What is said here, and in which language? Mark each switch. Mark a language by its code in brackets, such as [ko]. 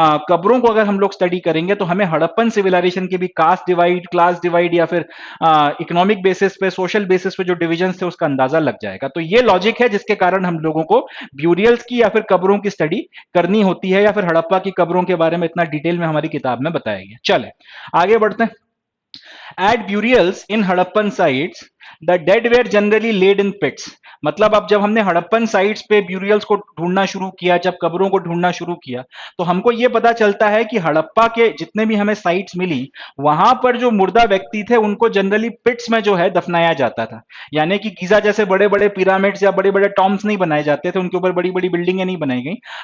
[hi] कब्रों को अगर हम लोग स्टडी करेंगे, तो हमें हड़प्पन सिविलाइजेशन की भी कास्ट डिवाइड, क्लास डिवाइड या फिर इकोनॉमिक बेसिस पे, सोशल बेसिस पे जो डिविजन थे उसका अंदाजा लग जाएगा। तो ये लॉजिक है जिसके कारण हम लोगों को ब्यूरियल्स की या फिर कब्रों की स्टडी करनी होती है, या फिर हड़प्पा की कब्रों के बारे में इतना डिटेल में हमारी किताब में बताया गया। चले आगे बढ़ते हैं। [en] At burials in Harappan sites, the dead were generally laid in pits. [hi] मतलब अब जब हमने हड़प्पन साइट्स पे ब्यूरियल्स को ढूंढना शुरू किया, जब कब्रों को ढूंढना शुरू किया, तो हमको ये पता चलता है कि हड़प्पा के जितने भी हमें साइट्स मिली, वहां पर जो मुर्दा व्यक्ति थे उनको जनरली पिट्स में जो है दफनाया जाता था। यानी कि गीजा जैसे बड़े बड़े पिरामिड्स या बड़े बड़े टॉम्स नहीं बनाए जाते थे, उनके ऊपर बड़ी बड़ी बिल्डिंगें नहीं बनाई गई।